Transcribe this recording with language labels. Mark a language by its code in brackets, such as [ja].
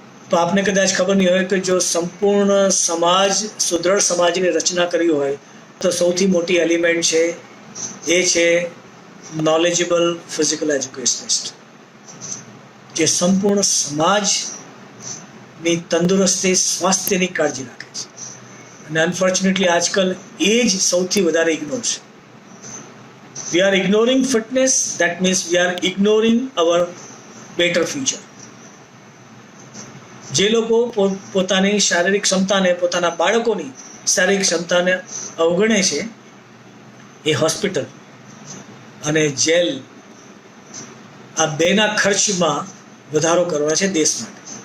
[gu] તો આપને કદાચ ખબર નહીં હોય કે જો સંપૂર્ણ સમાજ, સુદૃઢ સમાજની રચના કરી હોય તો સૌથી મોટી એલિમેન્ટ છે એ છે નોલેજેબલ ફિઝિકલ એજ્યુકેશનિસ્ટ, જે સંપૂર્ણ સમાજની તંદુરસ્તી, સ્વાસ્થ્યની કાળજી રાખે છે. અને અનફોર્ચ્યુનેટલી આજકાલ એ જ સૌથી વધારે ઇગ્નોર છે. [en] We are ignoring fitness, that means we are ignoring our better future. [gu] જે લોકો પોતાની શારીરિક ક્ષમતાને, પોતાના બાળકોની શારીરિક ક્ષમતાને અવગણે છે, એ હોસ્પિટલ અને જેલ આ બેના ખર્ચમાં વધારો કરવા છે દેશ માટે.